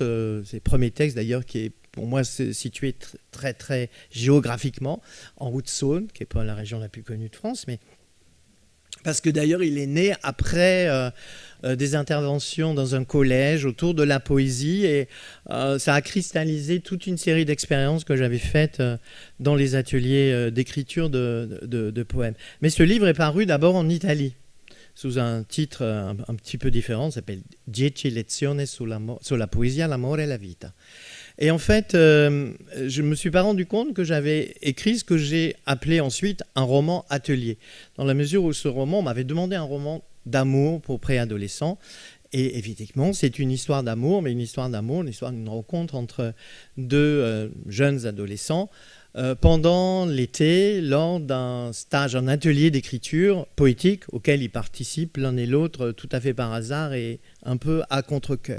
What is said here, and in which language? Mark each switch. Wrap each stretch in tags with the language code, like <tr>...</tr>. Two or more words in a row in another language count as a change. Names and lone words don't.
<fr>C'est le premier texte d'ailleurs qui est pour moi situé très très géographiquement en Haute-Saône, qui n'est pas la région la plus connue de France, mais parce que d'ailleurs il est né après des interventions dans un collège autour de la poésie, et ça a cristallisé toute une série d'expériences que j'avais faites dans les ateliers d'écriture de poèmes. Mais ce livre est paru d'abord en Italie, sous un titre un petit peu différent, ça s'appelle « 10 lezioni sulla poesia, l'amore e la vita ». Et en fait, je ne me suis pas rendu compte que j'avais écrit ce que j'ai appelé ensuite un roman atelier, dans la mesure où ce roman, on m'avait demandé un roman d'amour pour préadolescents. Et évidemment, c'est une histoire d'amour, mais une histoire d'amour, une histoire d'une rencontre entre deux jeunes adolescents pendant l'été, lors d'un stage, un atelier d'écriture poétique auquel ils participent l'un et l'autre tout à fait par hasard et un peu à contre-cœur.</fr>